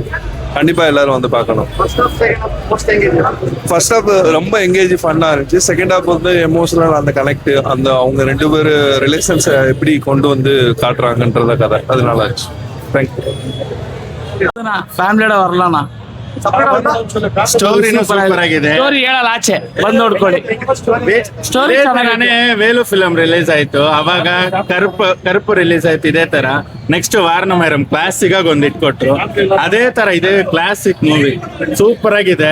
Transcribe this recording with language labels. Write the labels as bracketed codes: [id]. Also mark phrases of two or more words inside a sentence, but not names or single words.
[ta] கண்டிப்பா எல்லாரும் வந்து பார்க்கணும். [en] first half [ta] ரொம்ப எங்கேஜ் ஃபன்னா இருந்துச்சு. [en] second half [ta] வந்து எமோஷனல், அந்த கனெக்ட், அந்த அவங்க ரெண்டு பேர் ரிலேஷன்ஸை எப்படி கொண்டு வந்து காட்டுறாங்கன்றத கதை, அது நல்லா இருந்துச்சு. தேங்க்யூ. ಫ್ಯಾಮಿಲಿயோட வரலாம்ண்ணா. [kn] ಸ್ಟೋರಿನೂ ಸೂಪರ್ ಆಗಿದೆ. ಸ್ಟೋರಿ ಹೇಳಲ್ಲ, ಆಚೆ ಬಂದ್ ನೋಡ್ಕೊಳ್ಳಿ. ಸ್ಟೋರಿ ಚೆನ್ನಾಗಿ. ವೇಲು [en] film release [kn] ಆಯ್ತು, ಅವಾಗ ಕರುಪು ರಿಲೀಸ್ ಆಯ್ತು. ಇದೇ ತರ ನೆಕ್ಸ್ಟ್ ವಾರಣಮೈರಂ ಕ್ಲಾಸಿಕ್ ಆಗಿ ಒಂದ್ ಇಟ್ಕೊಟ್ರು. ಅದೇ ತರ ಇದೆ [en] classic movie, [kn] ಸೂಪರ್ ಆಗಿದೆ.